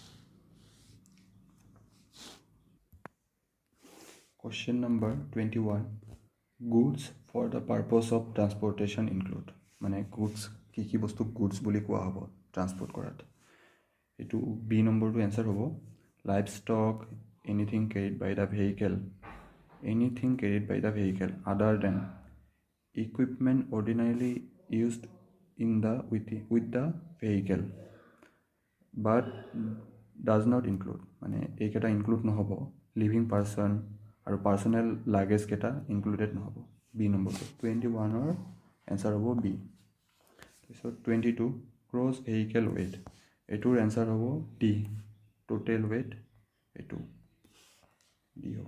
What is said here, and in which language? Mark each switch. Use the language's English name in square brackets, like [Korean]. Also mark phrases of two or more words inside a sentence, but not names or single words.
[English] Question number 21, goods for the purpose of transportation include, [Assamese] মানে গুডছ কি কি বস্তু গুডছ বুলি কোৱা হ'ব ট্ৰান্সপৰ্ট কৰাত। এইটো বি নম্বৰটো এনচাৰ হ'ব [English] live stock, anything carried by the vehicle, anything carried by the vehicle other than equipment ordinarily used in the with the vehicle but does not include, [Assamese] মানে এইকেইটা ইনক্লুড নহ'ব। [English] living person [Assamese] আৰু [English] personal luggageকেইটা included [Assamese] নহ'ব। বি নম্বৰটো 21ৰ এনচাৰ হ'ব বি। তাৰপিছত 22 [English] gross vehicle weight, [Assamese] এইটোৰ এনচাৰ হ'ব ডি, [English] total weight, [Assamese] এইটো ডি হ'ব।